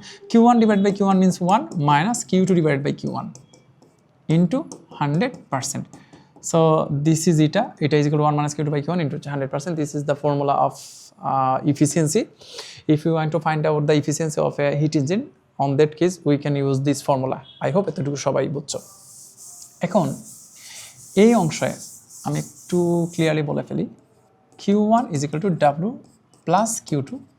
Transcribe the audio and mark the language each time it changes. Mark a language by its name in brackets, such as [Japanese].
[English] Q1 divided by Q1 means 1 minus Q2 divided by Q1 into 100%. So this is [Bangla] এটা [English] is equal to 1 minus Q2 by Q1 into 100%. This is the formula of efficiency. If you want to find out the efficiency of a heat engine, on that case we can use this formula. I hope [Bangla] এতটুকু সবাই বুঝছো। এখন এই অংশে আমি একটু clearly বলে ফেলি, [English] Q1 is equal to W plus Q2.